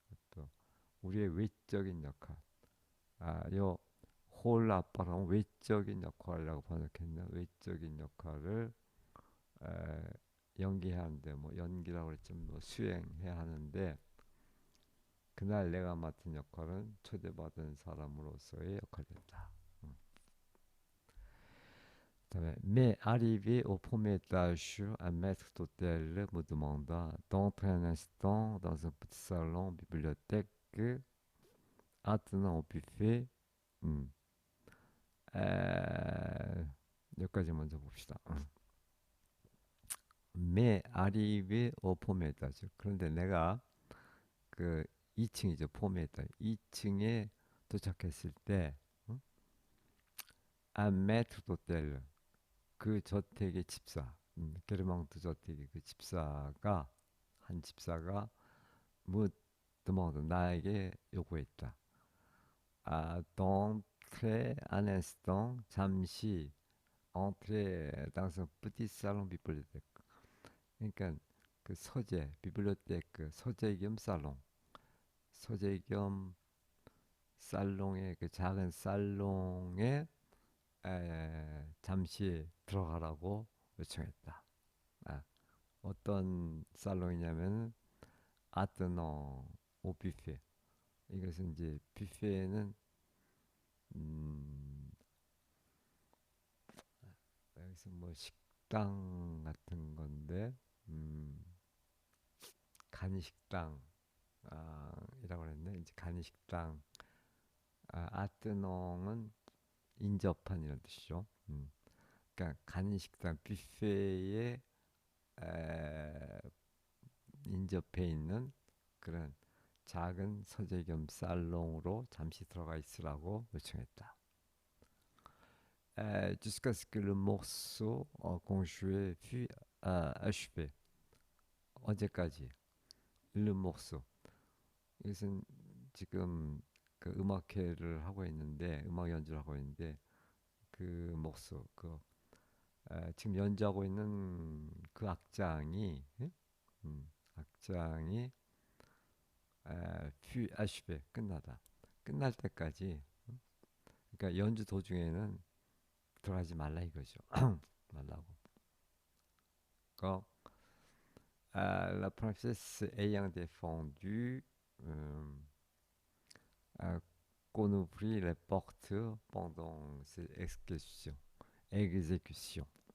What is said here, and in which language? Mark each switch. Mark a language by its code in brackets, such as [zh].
[ko] 또 우리의 외적인 역할. 요 홀 아빠랑 외적인 역할이라고 번역했나? 외적인 역할을 에, 연기해야 하는데 뭐 연기라고 그랬지만 뭐 수행해야 하는데 그날 내가 맡은 역할은 초대받은 사람으로서의 역할이었다. [fr] 그다음에 mais arrivé au premier étage, un maître d'hôtel me demanda d'entrer un instant dans un petit salon bibliothèque attenant au buffet. [ko] 음, 에, 여기까지 먼저 봅시다. [fr] mais arrivé au premier étage. [ko] 그런데 내가 그 2층이죠. [fr] premier étage. [ko] 2층에 도착했을 때 응? [fr] un maître d'hôtel [ko] 그 저택의 집사, 게르망트 저택의 그 집사가 한 집사가 뭐 드모드 나에게 요구했다. [fr] d'entrer un instant [ko] 잠시 [fr] entrer dans un petit salon bibliothèque. [ko] 그러니까 그 서재 비블리오테크 서재 겸 살롱 서재 겸 살롱의 그 작은 살롱에 잠시 들어가라고 요청했다. 아, 어떤 살롱이냐면 아뜨노 오 뷔페. 이것은 이제 뷔페는 음, 여기서 뭐 식당 같은 건데 음, 간이식당 이라고 그랬네. 이제 간이식당 아뜨농은 인접한 이런 뜻이죠. 그러니까 간이식당 뷔페에 에, 인접해 있는 그런 작은 서재 겸 살롱으로 잠시 들어가 있으라고 요청했다. [fr] Jusqu'à ce que le morceau qu'on jouait fût achevé. [ko] 언제까지? [fr] Le morceau. [ko] 이것은 지금 그 음악회를 하고 있는데 음악 연주를 하고 있는데 그 morceau 지금 연주하고 있는 그 악장이 악장이 [fr] fût achevé [ko] 끝나다. 끝날 때까지 그러니까 연주 도중에는 들어가지 말라 이거죠. 말라고. [fr] 그 la princesse ayant défendu euh, qu'on ouvrit les portes pendant cette exécution.